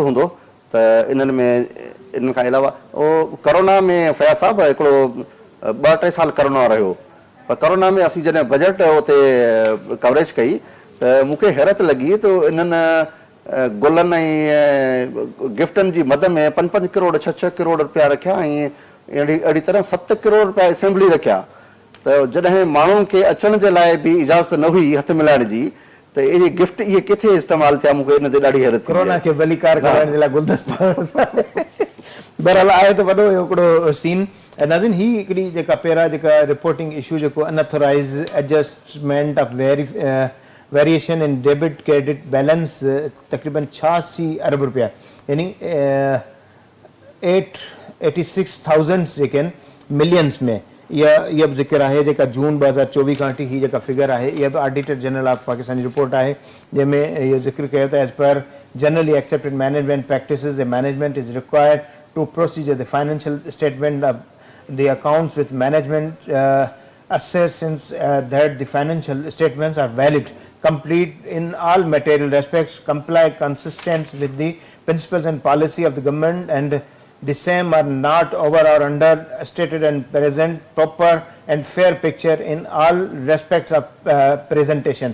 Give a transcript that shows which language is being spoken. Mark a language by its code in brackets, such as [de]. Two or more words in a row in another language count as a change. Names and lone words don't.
[sd] हूंदो त इन्हनि में इन्हनि खां अलावा करोना में फयाज़ साहिबु हिकिड़ो 2-3 साल करोना रहियो पर करोना में असीं जॾहिं बजट उते कवरेज कई त मूंखे हैरत लॻी त इन्हनि गुलनि ऐं गिफ्टनि जी मद में 5-5 करोड़ 6-6 करोड़ रुपया रखिया ऐं अहिड़ी तरह 7 करोड़ रुपया असेंबली रखिया त जॾहिं माण्हुनि खे अचण जे लाइ बि इजाज़त न हुई हथ मिलाइण जी त इहे गिफ्ट इहे किथे इस्तेमालु थिया, मूंखे इन ते ॾाढी हैरत। कोरोना खे भलीकार करण जे लाइ गुलदस्ता बहरहाल आहे त वॾो हिकिड़ो सीन। नाज़रीन ही हिकिड़ी जेका पहिरां जेका [en] reporting issue [sd] जेको [en] unauthorized adjustment of variation in debit credit balance [sd] तक़रीबन 86 अरब रुपया यानी 86,000 जेके आहिनि मिलियंस में इहा बि ज़िक्र आहे जेका जून 2024 खां वठी हीअ जेका फिगर आहे इहा बि ऑडिटर जनरल ऑफ पाकिस्तान जी रिपोर्ट आहे जंहिंमें इहो ज़िक्र कयो त [en] as per generally accepted management practices the management is required to procedure the financial statements of the accounts with management assess that the financial statements are valid, complete in all material respects, comply consistent with the principles and policy of the government, and the same are not over or under stated and present proper and fair picture in all respects of presentation.